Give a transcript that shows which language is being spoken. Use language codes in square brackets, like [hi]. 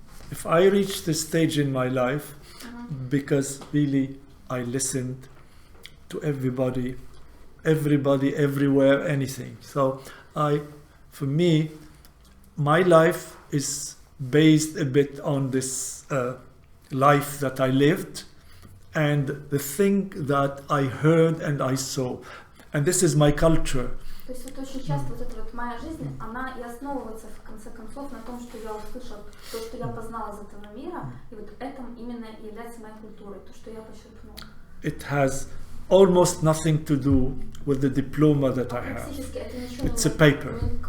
[en] If I reach this stage in my life, because really I listened to everybody, everywhere, anything. So for me, my life is based a bit on this life that I lived and the thing that I heard and I saw. And this is my culture. [ru] То есть вот очень часто вот эта вот моя жизнь, она и основывается в конце концов на том, что я услышала, то, что я познала из этого мира, и вот это именно является моей культурой, то, что я почерпнула. [en] It has almost nothing to do with the diploma that I have. It's a paper.